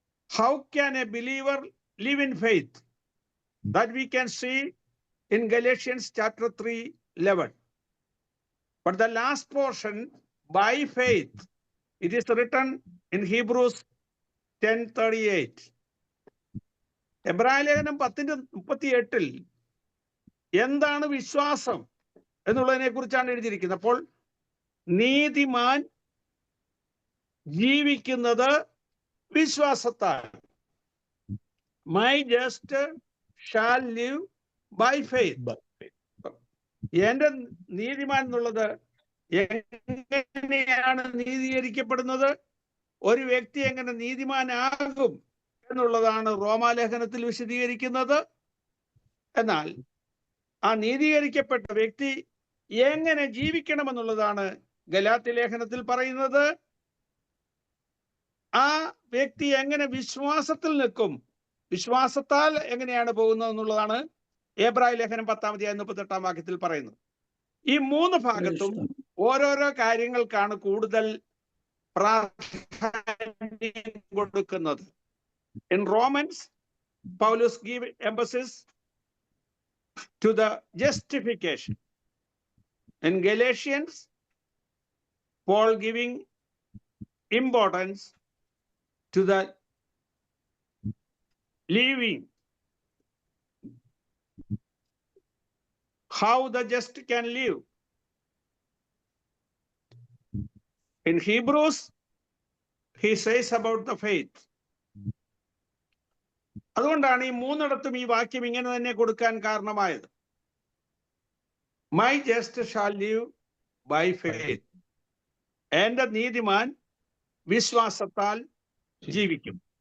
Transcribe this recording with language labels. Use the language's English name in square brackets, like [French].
[English] How can a believer live in faith? That we can see in Galatians chapter 3:11. But the last portion, by faith, it is written in Hebrews 10:38. [Malayalam] എബ്രായ ലേഖനം 10:38 എന്താണ് വിശ്വാസം എന്നുള്ളതിനെ കുറിച്ചാണ് എഴുതിയിരിക്കുന്നത്. അപ്പോൾ നീതിമാൻ ജീവിക്കുന്നത് വിശ്വാസത്താൽ. [English] My just shall live by faith. [Malayalam] എന്റെ നീതിമാൻ എന്നുള്ളത് എങ്ങനെയാണ് നീതീകരിക്കപ്പെടുന്നത്, ഒരു വ്യക്തി എങ്ങനെ നീതിമാനാകും എന്നുള്ളതാണ് റോമാലേഖനത്തിൽ വിശദീകരിക്കുന്നത്. എന്നാൽ ആ നീതീകരിക്കപ്പെട്ട വ്യക്തി എങ്ങനെ ജീവിക്കണമെന്നുള്ളതാണ് ഗലാത്യ ലേഖനത്തിൽ പറയുന്നത്. ആ വ്യക്തി എങ്ങനെ വിശ്വാസത്തിൽ നിൽക്കും, വിശ്വാസത്താൽ എങ്ങനെയാണ് പോകുന്നത് എന്നുള്ളതാണ് എബ്രായ ലേഖനം 10-38 വാക്യത്തിൽ പറയുന്നത്. ഈ 3 ഭാഗത്തും ഓരോരോ കാര്യങ്ങൾക്കാണ് കൂടുതൽ പ്രാധാന്യം കൊടുക്കുന്നത്. [English] In Romans, Paulus give emphasis to the justification. In Galatians, Paul giving importance to the living, how the just can live. In Hebrews, he says about the faith. [Malayalam] അതുകൊണ്ടാണ് ഈ 3 ഈ വാക്യം ഇങ്ങനെ തന്നെ കൊടുക്കാൻ കാരണമായത്. [English] My just shall live by faith. [Malayalam] എന്റെ നീതിമാൻ വിശ്വാസത്താൽ ജീവിക്കും.